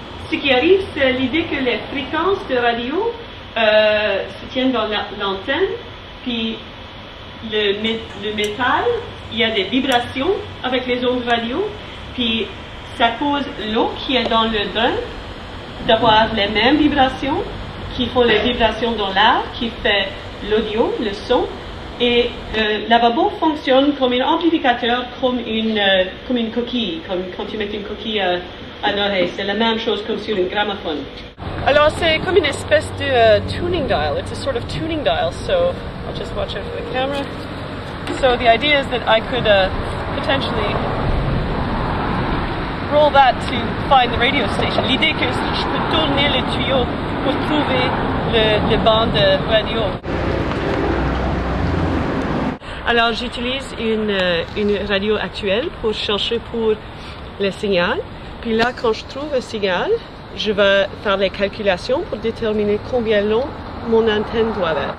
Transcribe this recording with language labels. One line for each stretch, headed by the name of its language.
French: Ce qui arrive, c'est l'idée que les fréquences de radio se tiennent dans l'antenne, puis le métal, il y a des vibrations avec les ondes radio, puis ça cause l'eau qui est dans le drain d'avoir les mêmes vibrations qui font les vibrations dans l'air, qui fait l'audio, le son, et le lavabo fonctionne comme un amplificateur, comme une coquille, comme quand tu mets une coquille à l'oreille. C'est la même chose comme sur un gramophone. Alors c'est comme une espèce de tuning dial.
English: It's a sort of tuning dial, so I'll just watch out for the camera. So the idea is that I could potentially roll that to find the radio station.
French: L'idée que je peux tourner le tuyau pour trouver le banc de radio. Alors j'utilise une radio actuelle pour chercher pour le signal. Puis là, quand je trouve un signal, je vais faire les calculations pour déterminer combien long mon antenne doit être.